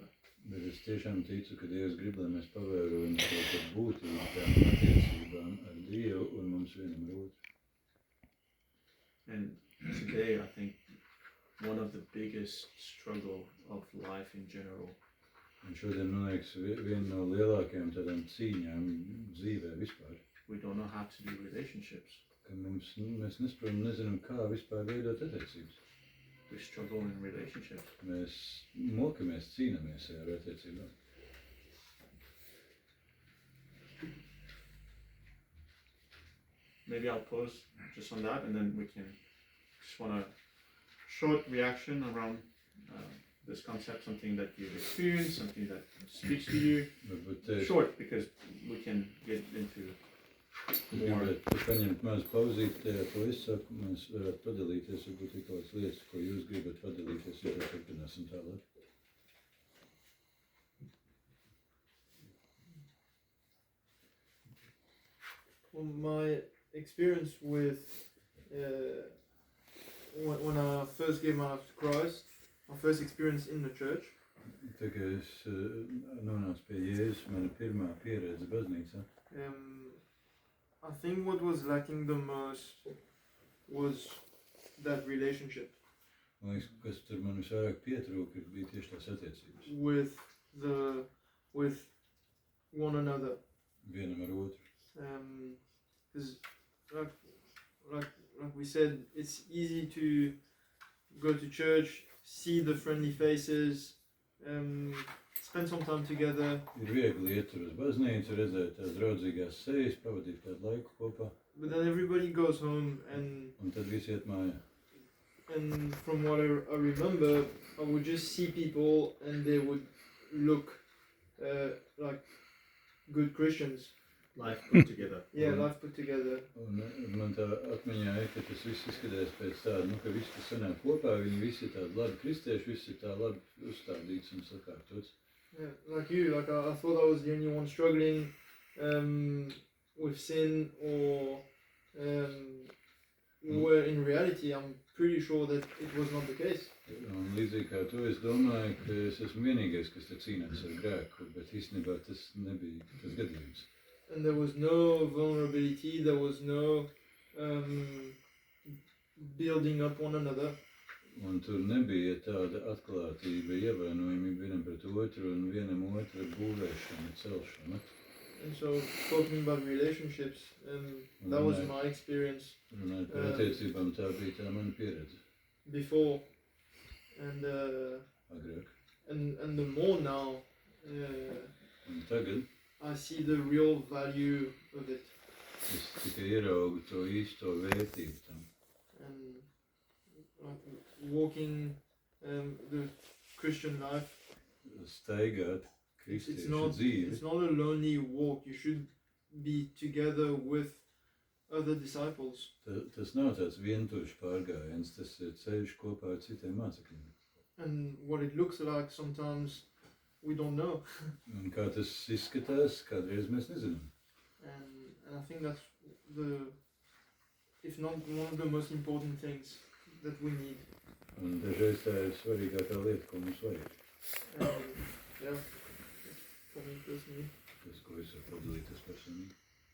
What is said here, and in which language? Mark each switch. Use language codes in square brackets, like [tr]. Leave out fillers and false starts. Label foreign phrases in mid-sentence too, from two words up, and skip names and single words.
[lv] Bet es tiešām ticu, ka Dievs grib, lai mēs pavērojam to būtību tām attiecībām ar Dievu un mums vienam ar otru. [en] And today I think one of the biggest struggle of life in general [lv] Un šodien, man liekas, viena no lielākajām tādām cīņām dzīvē vispār, [en] we don't know how to do relationships. [lv] ka mēs nezinām, kā vispār veidot attiecības. [en] We struggle in relationships. [lv] Mēs mokamies, cīnāmies ar attiecībām. [en] Maybe I'll pause just on that, and then we can just want a short reaction around this concept, something that you've experienced, something that speaks to you. [lv] Varbūt [en] Short, because we can get into more. [lv] gribētu paņemt mazu pauzīti tajā, ko es saku, mēs varētu padalīties, varbūt ir kādas lietas, ko jūs gribat padalīties, ja tad turpināsim tālāk. [en] Well, my experience with when I first gave my life to Christ, my first experience in the church, [lv] Tā kā es nonācu pie Jēzus, mana pirmā pieredze baznīcā, [en] I think what was lacking the most was that relationship [lv] man liekas, kas tur man visvairāk pietrūka, bija tieši tās attiecības. [en] with the with one another. [lv] vienam ar otru. [en] Because like we said, it's easy to go to church, see the friendly faces, spend some time together. [lv] Ir viegli iet tur uz baznīcu, redzēt tās draudzīgās sejas, pavadīt kādu laiku kopā, [en] But then everybody goes home, and [lv] un tad visi iet mājā. [en] from what I remember, I would just see people, and they would look like good Christians. Life put together. Yeah, life put together. [lv] Un man tā atmiņā ir, ka tas viss izskatās pēc tāda, nu, ka visi tas sanāk kopā, viņi visi ir tādi labi kristieši, visi ir tā labi uzstādīts un sakārtots. [en] Yeah, like you, like I thought I was the only one struggling with sin, or where in reality I'm pretty sure that it was not the case. [lv] Un līdzīgi kā tu, es domāju, ka es esmu vienīgais, kas te cīnās ar grēku, bet īstenībā tas nebija tas gadījums. [en] And there was no vulnerability, there was no building up one another. [lv] Un tur nebija tāda atklātība, ievainojamība vienam pret otru un vienam otra būvēšana, celšana. [en] And so talking about relationships, that was my experience [lv] Runājot par attiecībām, tā bija tā mana pieredze [en] before, and [lv] agrāk. [en] and the more now, [lv] Un tagad [en] I see the real value of it. [lv] es tikai ieraugu to īsto vērtību tam. [en] And walking the Christian life, [lv] Staigāt [en] it's [lv] kristiešu dzīvi. [en] not a lonely walk. You should be together with other disciples. [lv] Tas nav tāds vientuļš pārgājiens, tas ir ceļš kopā ar citiem mācekļiem. [en] And what it looks like sometimes we don't know. [lv] Un kā tas izskatās, kādreiz mēs nezinām. [en] And I think that's if not one of the most important things that we need. [lv] Un dažreiz tā ir svarīgākā lieta, ko mums vajag. [en] Yeah, for me personally. [lv] Tas, ko es varu padalīties personīgi.